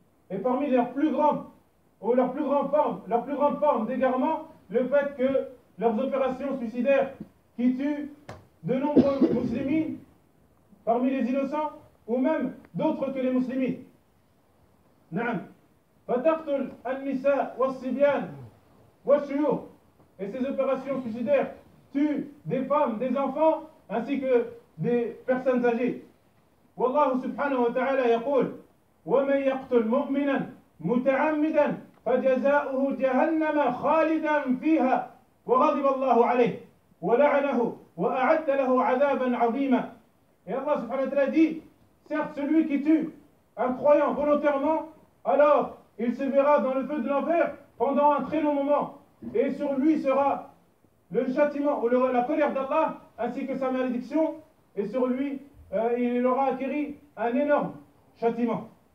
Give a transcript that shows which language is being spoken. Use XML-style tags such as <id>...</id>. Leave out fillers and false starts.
<fr>Et parmi leurs plus grandes ou leurs plus grandes formes, leurs plus grandes formes d'égarement, le fait que leurs opérations suicidaires qui tuent de nombreux musulmans parmi les innocents ou même d'autres que les musulmans. Naam.</fr> <ar>Fataqtul an-nisa was-sibyan wash-shuyukh.</ar> <fr>Et ces opérations suicidaires tuent des femmes, des enfants ainsi que des personnes âgées.</fr> <ar>Wallahu subhanahu wa ta'ala yaqul: ومن يقتل مؤمنا متعمدا فجزاؤه جهنم خالدا فيها وغضب الله عليه ولعنه واعد له عذابا عظيما.</ar> <fr>Et Allah subhanahu wa ta'ala dit: certes, celui qui tue un croyant volontairement, alors il se verra dans le feu de l'enfer pendant un très long moment, et sur lui sera le châtiment ou la colère d'Allah ainsi que sa malédiction, et sur lui il aura acquéri un énorme châtiment.</fr>